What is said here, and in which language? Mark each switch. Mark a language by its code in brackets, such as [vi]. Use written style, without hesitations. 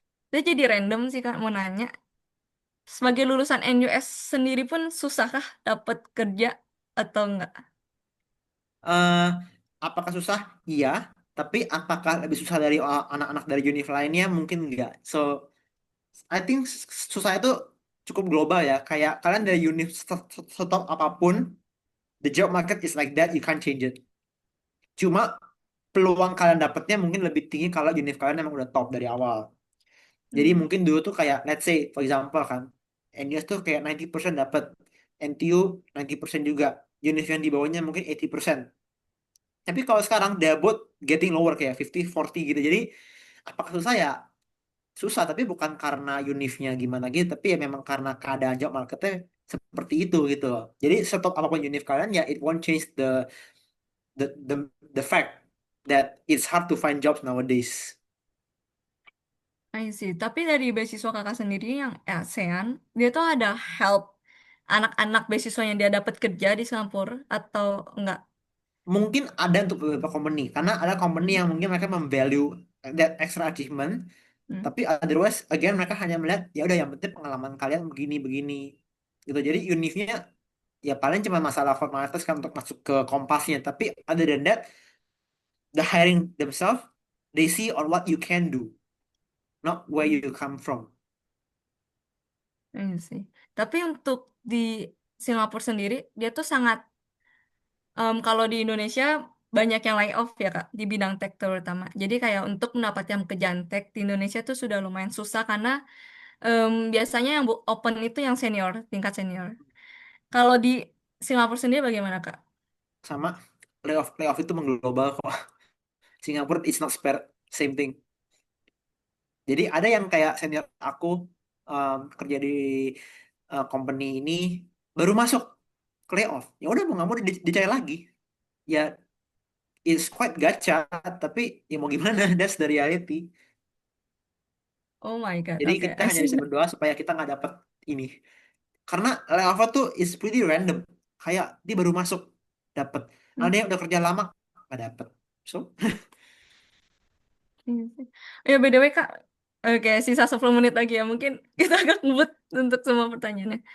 [id] Saya jadi random sih Kak mau nanya. Sebagai lulusan NUS sendiri pun susahkah dapat kerja atau enggak? eh Apakah susah? Iya. Tapi apakah lebih susah dari anak-anak dari univ lainnya? Mungkin enggak. So, I think susah itu cukup global ya. [en] Kayak kalian dari univ stop apapun, the job market is like that, you can't change it. [id] Cuma peluang kalian dapatnya mungkin lebih tinggi kalau univ kalian emang udah top dari awal. Jadi Hmm. mungkin dulu tuh kayak, let's say, for example kan, NUS tuh kayak 90% dapat, NTU 90% juga. Univ yang di bawahnya mungkin 80%. Tapi kalau sekarang they're both getting lower kayak 50-40 gitu. Jadi apakah susah ya? Susah, tapi bukan karena univnya gimana gitu, tapi ya memang karena keadaan job marketnya seperti itu gitu loh. [en] Jadi stop apapun univ kalian ya it won't change the fact that it's hard to find jobs nowadays. I see. [id] Tapi dari beasiswa kakak sendiri yang ASEAN, dia tuh ada help anak-anak beasiswanya dia dapat kerja di Singapura atau enggak? Mungkin ada untuk beberapa company karena ada company yang mungkin mereka memvalue that extra achievement. Hmm. Tapi otherwise, again mereka hanya melihat ya udah yang penting pengalaman kalian begini-begini gitu. Jadi uniquenya ya paling cuma masalah formalitas kan untuk masuk ke kompasnya. [en] Tapi other than that, the hiring themselves, they see on what you can do, not where you come from. [id] Iya sih. Tapi untuk di Singapura sendiri, dia tuh sangat, kalau di Indonesia banyak yang layoff ya Kak, di bidang tech terutama. Jadi kayak untuk mendapatkan pekerjaan tech di Indonesia tuh sudah lumayan susah karena biasanya yang open itu yang senior, tingkat senior. Kalau di Singapura sendiri bagaimana Kak? Sama layoff itu mengglobal kok. [en] Singapura it's not spare same thing. [id] Jadi ada yang kayak senior aku kerja di company ini baru masuk ke layoff. Ya udah mau nggak mau dicari lagi. [en] Ya it's quite gacha tapi ya mau gimana that's the reality. Oh my God, [id] Jadi oke, kita [en] I [id] hanya [en] see. [id] bisa berdoa supaya kita nggak dapet ini. Karena layoff tuh is pretty random. Kayak dia baru masuk dapet. Ada Hmm, yang udah kerja lama nggak dapet. [en] So [id] iya sih. Ya BTW Kak, oke sisa 10 menit lagi ya, mungkin kita agak ngebut untuk semua pertanyaannya.